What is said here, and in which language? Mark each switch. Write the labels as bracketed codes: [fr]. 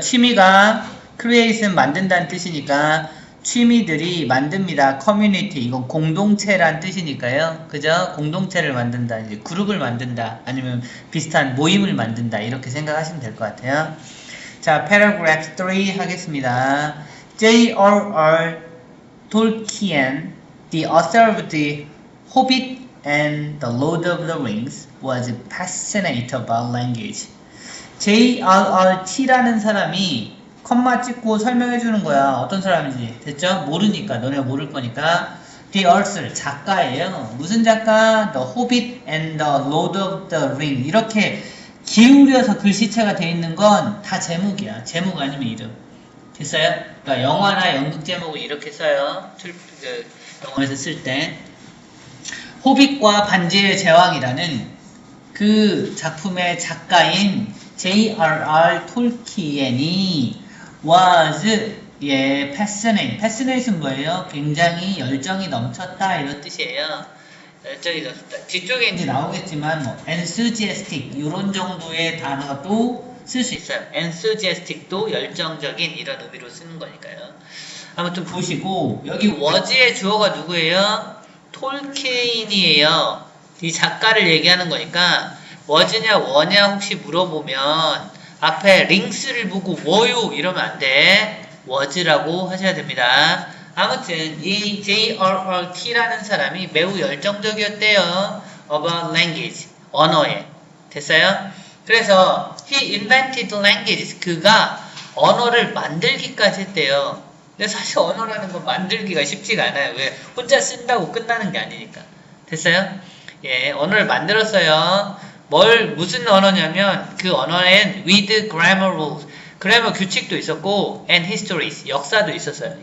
[ko] 취미가 create는 만든다는 뜻이니까 취미들이 만듭니다. 커뮤니티, 이건 공동체란 뜻이니까요. 그죠? 공동체를 만든다, 이제 그룹을 만든다, 아니면 비슷한 모임을 만든다, 이렇게 생각하시면 될 것 같아요. 자, paragraph 3 하겠습니다. [en] J.R.R. Tolkien, the author of The Hobbit and The Lord of the Rings, was passionate about language. [ko] J.R.R.T라는 사람이 컴마 찍고 설명해 주는 거야. 어떤 사람인지. 됐죠? 모르니까. 너네가 모를 거니까. [en] The author, [ko] 작가예요. 무슨 작가? [en] The Hobbit and the Lord of the Ring. [ko] 이렇게 기울여서 글씨체가 돼 있는 건 다 제목이야. 제목 아니면 이름. 됐어요? 그러니까 영화나 연극 제목을 이렇게 써요. 영어에서 쓸 때. 호빗과 반지의 제왕이라는 그 작품의 작가인 J.R.R. 톨키엔이 was passionate은 뭐예요? 굉장히 열정이 넘쳤다 이런 뜻이에요. 열정이 넘쳤다. 뒤쪽에 이제 나오겠지만 뭐 enthusiastic 이런 정도의 단어도 쓸 수 있어요. enthusiastic도 열정적인 이런 의미로 쓰는 거니까요. 아무튼 보시고 여기 was의 주어가 누구예요? 톨키인이에요. 이 작가를 얘기하는 거니까 was냐 워냐 혹시 물어보면 앞에 링스를 보고 워요 이러면 안 돼. was라고 하셔야 됩니다. 아무튼 이 J.R.R.T라는 사람이 매우 열정적이었대요. [en] about language, [ko] 언어에. 됐어요? 그래서 [en] he invented languages. [ko] 그가 언어를 만들기까지 했대요. 근데 사실 언어라는 건 만들기가 쉽지가 않아요. 왜? 혼자 쓴다고 끝나는 게 아니니까. 됐어요? 예, 언어를 만들었어요. 무슨 언어냐면 그 언어엔 [en] with grammar rules, [ko] 그래머 규칙도 있었고 [en] and histories, [ko] 역사도 있었어요.